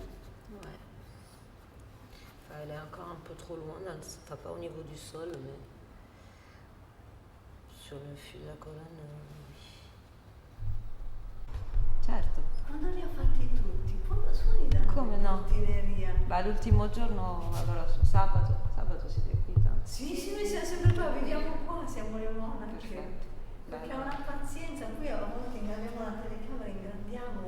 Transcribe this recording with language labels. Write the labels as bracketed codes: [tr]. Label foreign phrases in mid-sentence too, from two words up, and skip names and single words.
[fr] Ouais. Enfin, elle est encore un peu trop loin, enfin pas au niveau du sol, mais sur le fil de la colonne, oui. [it] Certo. Quando li ha fatti tutti? Quando suoni da Come no? portineria? Beh, l'ultimo giorno, allora sabato siete qui tanto. Sì, sì, noi siamo sempre qua, viviamo qua, siamo le monache. Perfetto. Perché ha una pazienza, qui a volte abbiamo la telecamera, ingrandiamo,